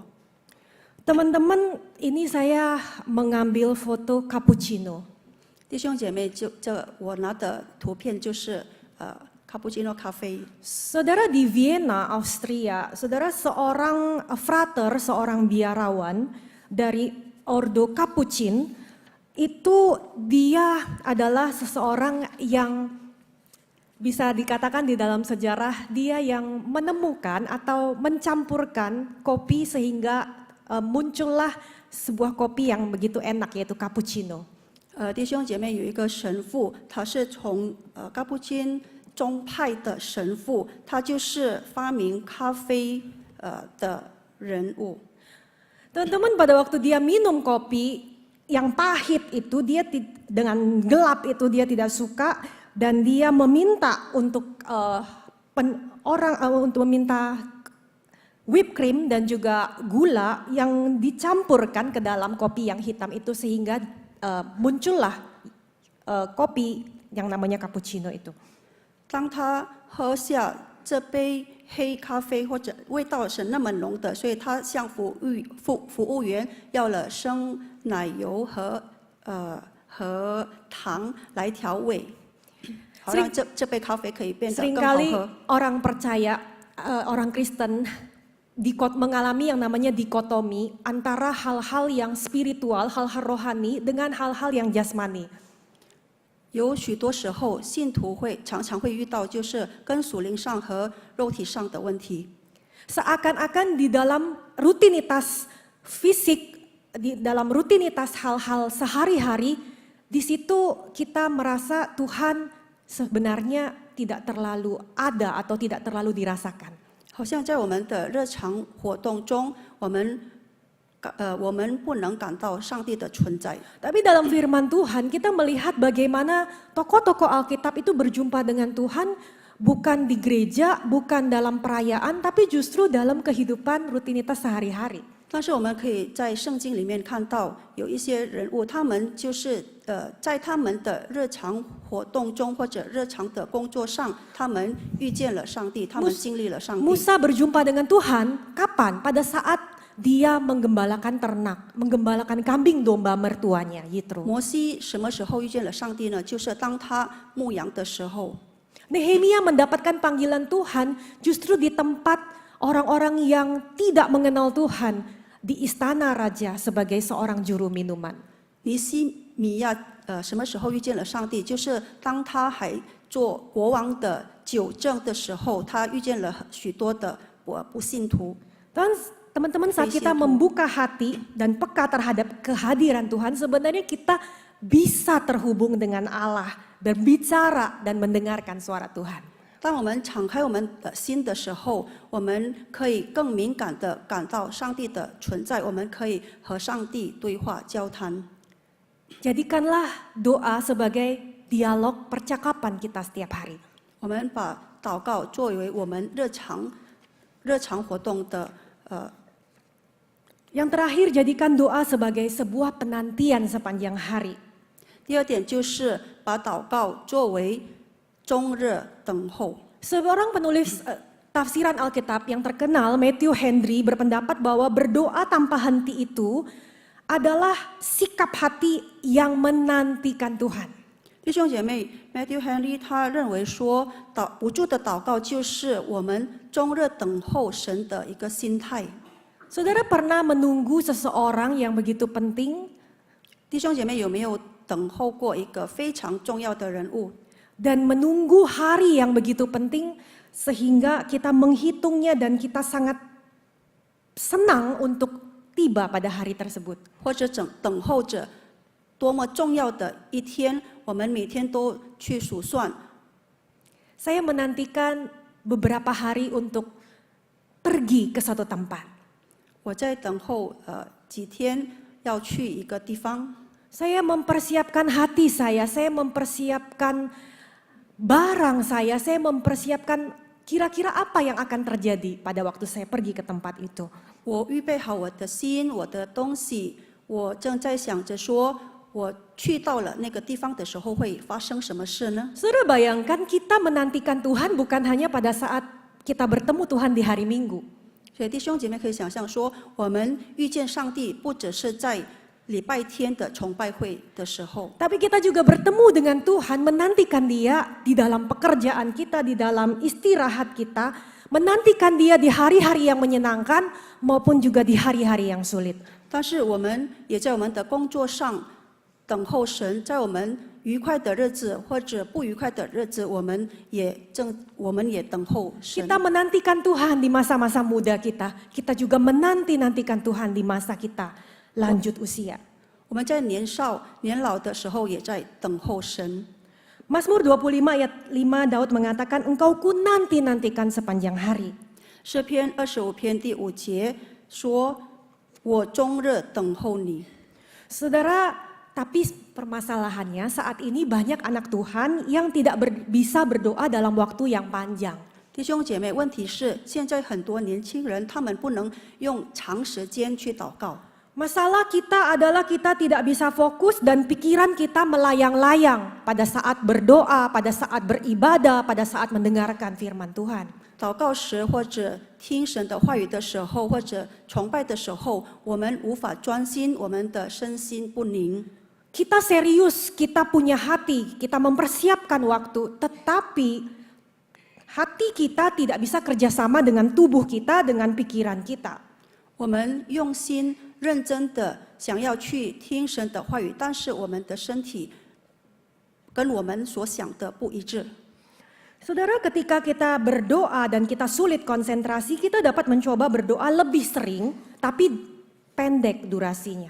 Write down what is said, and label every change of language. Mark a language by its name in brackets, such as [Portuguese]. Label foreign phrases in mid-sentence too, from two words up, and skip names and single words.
[Indonesian] Teman-teman, ini saya mengambil foto cappuccino. [Chinese] 弟兄姐妹，我拿的图片就是cappuccino 咖啡。 [Indonesian] Saudara, di Vienna, Austria, saudara, seorang frater, seorang biarawan dari Ordo Capuchin, itu dia adalah seseorang yang bisa dikatakan di dalam sejarah dia yang menemukan atau mencampurkan kopi sehingga muncullah sebuah kopi yang begitu enak, yaitu cappuccino. [Chinese] 弟兄姐妹，有一个神父，他是从卡布金宗派的神父，他就是发明咖啡的人物。 [Indonesian] Teman-teman, pada waktu dia minum kopi yang pahit itu, dia dengan gelap itu dia tidak suka, dan dia meminta untuk untuk meminta [English] whipped cream [Indonesian] dan juga gula yang dicampurkan ke dalam kopi yang hitam itu sehingga muncullah kopi yang namanya cappuccino itu. [Chinese] 当他喝下这杯黑咖啡或者味道是那么浓的，所以他向服务员要了生奶油和糖来调味，好让这杯咖啡可以变得更好 [Indonesian] Seringkali [Chinese] 喝。 [Indonesian] orang percaya, orang Kristen mengalami yang namanya dikotomi antara hal-hal yang spiritual, hal-hal rohani dengan hal-hal yang jasmani. [Chinese] 有许多时候，信徒常常会遇到就是跟属灵上和肉体上的问题。 [Indonesian] Seakan-akan di dalam rutinitas fisik, di dalam rutinitas hal-hal sehari-hari, di situ kita merasa Tuhan sebenarnya tidak terlalu ada atau tidak terlalu dirasakan. [Chinese] 好像在我们的日常活动中，我们不能感到上帝的存在。 [Indonesian] Tapi dalam firman Tuhan kita melihat bagaimana tokoh-tokoh Alkitab itu berjumpa dengan Tuhan bukan di gereja, bukan dalam perayaan, tapi justru dalam kehidupan rutinitas sehari-hari. [Chinese] 但是我们可以在圣经里面看到，有一些人物，他们就是在他们的日常活动中或者日常的工作上，他们遇见了上帝，他们经历了上帝。 [Indonesian] Musa berjumpa dengan Tuhan kapan? Pada saat dia menggembalakan ternak, menggembalakan kambing domba mertuanya, Yitro. [Chinese] 摩西什么时候遇见了上帝呢？就是当他牧羊的时候。 [Indonesian] Nehemia mendapatkan panggilan Tuhan justru di tempat orang-orang yang tidak mengenal Tuhan di istana raja sebagai seorang juru minuman. [Chinese] 尼西米亚什么时候遇见了上帝？就是当他还做国王的酒政的时候，他遇见了许多的不信徒。 [Indonesian] Dan teman-teman, saat kita membuka hati dan peka terhadap kehadiran Tuhan, sebenarnya kita bisa terhubung dengan Allah, berbicara dan mendengarkan suara Tuhan. [Chinese] 当我们敞开我们的心的时候，我们可以更敏感地感到上帝的存在，我们可以和上帝对话交谈。 [Indonesian] Jadikanlah doa sebagai dialog percakapan kita setiap hari. [Chinese] 我们把祷告作为我们日常活动的 [Indonesian] Yang terakhir, jadikan doa sebagai sebuah penantian sepanjang hari. [Chinese] 第二点就是把祷告作为终日等候。 [Indonesian] Seorang penulis tafsiran Alkitab yang terkenal, Matthew Henry, berpendapat bahwa berdoa tanpa henti itu adalah sikap hati yang menantikan Tuhan. [Chinese] 弟兄姐妹 ，Matthew Henry 他认为说，不住的祷告就是我们终日等候神的一个心态。 [Indonesian] Saudara pernah menunggu seseorang yang begitu penting [Chinese] 弟兄姐妹有没有等候过一个非常重要的人物？ [Indonesian] dan menunggu hari yang begitu penting sehingga kita menghitungnya dan kita sangat senang untuk tiba pada hari tersebut. [Chinese] 或者等候着多么重要的一天，我们每天都去数算。 [Indonesian] Saya menantikan beberapa hari untuk pergi ke suatu tempat. [Chinese] 我在等候几天要去一个地方， [Indonesian] Saya mempersiapkan hati saya mempersiapkan barang saya mempersiapkan kira-kira apa yang akan terjadi pada waktu saya pergi ke tempat itu. [Chinese] 我预备好我的心，我的东西，我正在想着说，我去到了那个地方的时候会发生什么事呢？ [Indonesian] Saudara bayangkan kita menantikan Tuhan bukan hanya pada saat kita bertemu Tuhan di hari Minggu. [Chinese] 所以弟兄姐妹可以想象说，我们遇见上帝不只是在礼拜天的崇拜会的时候， [Indonesian] Tapi kita juga bertemu dengan Tuhan, menantikan Dia di dalam pekerjaan kita, di dalam istirahat kita, menantikan Dia di hari-hari yang menyenangkan maupun juga di hari-hari yang sulit. [Chinese] 但是我们也在我们的工作上等候神，在我们愉快的日子或者不愉快的日子，我们也等候神。 [Indonesian] Kita menantikan Tuhan di masa-masa muda kita, kita juga menantikan Tuhan di masa kita lanjut usia. [Chinese] 我们在年少年老的时候也在等候神。 [Indonesian] Mazmur 25 ayat 5 Daud mengatakan, engkau ku nanti-nantikan sepanjang hari. [Chinese] 诗篇25篇第5节说：“我终日等候你。” [Indonesian] Saudara, tapi permasalahannya saat ini banyak anak Tuhan yang tidak bisa berdoa dalam waktu yang panjang. [Chinese] 弟兄姐妹，问题是现在很多年轻人他们不能用长时间去祷告。 [Indonesian] Masalah kita adalah kita tidak bisa fokus dan pikiran kita melayang-layang pada saat berdoa, pada saat beribadah, pada saat mendengarkan firman Tuhan. [Chinese] 祷告时或者听神的话语的时候，或者崇拜的时候，我们无法专心，我们的身心不宁。 [Indonesian] Kita serius, kita punya hati, kita mempersiapkan waktu, tetapi hati kita tidak bisa kerjasama dengan tubuh kita, dengan pikiran kita. [Chinese] 我们用心认真的想要去听神的话语，但是我们的身体跟我们所想的不一致。 [Indonesian] Saudara, ketika kita berdoa dan kita sulit konsentrasi, kita dapat mencoba berdoa lebih sering, tapi pendek durasinya.